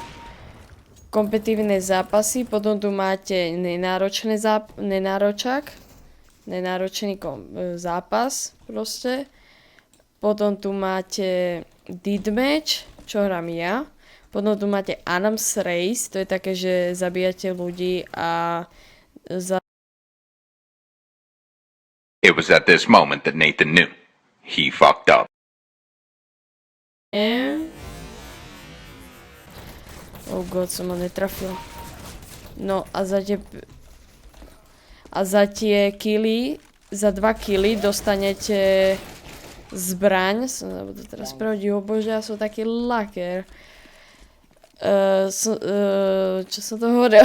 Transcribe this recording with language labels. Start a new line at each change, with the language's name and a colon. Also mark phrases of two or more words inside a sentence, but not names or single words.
Slovak: Potom tu máte nenáročný zápas proste. Potom tu máte Deathmatch, čo hrám ja. Potom tu máte Arms Race, to je také, že zabíjate ľudí a
English: It was at this moment that Nathan knew. He fucked up. Oh god,
Slovak: som ho netrafil. No a za tie za 2 killy dostanete zbraň. Som zabudol teraz pravdiť, bože, ja som taký laker. Čo som to hovoril?